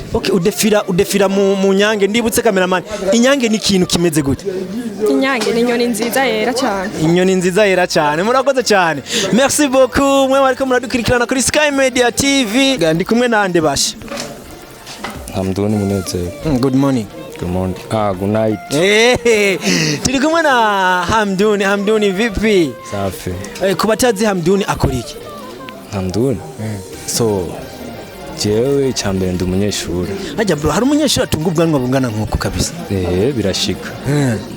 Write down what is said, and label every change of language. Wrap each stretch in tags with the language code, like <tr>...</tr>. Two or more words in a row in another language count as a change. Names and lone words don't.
<rn>Okay, udefira mu Nyange. Ndibutse cameraman, Inyange ni ikintu kimeze gute? Inyange ni inyoni nziza yera cyane. Inyoni nziza yera cyane. Murakoze cyane.</rn> <fr>Merci beaucoup.</fr> <rn>Mwe bariko muradukurikirana kuri Sky Media TV. Ndi kumwe nande basha? Hamduni Munezero.</rn> <en>Good morning. Good morning. Good night.</en> <rn>Turi kumwe na Hamduni vipi? Safi. Kubatazi Hamduni akora iki? Hamduni? So jewe cyambere ndi umunyeshuri. Ajya bro, hari umunyeshuri atunga ubwanwa bungana nk'uko kabisa.</rn>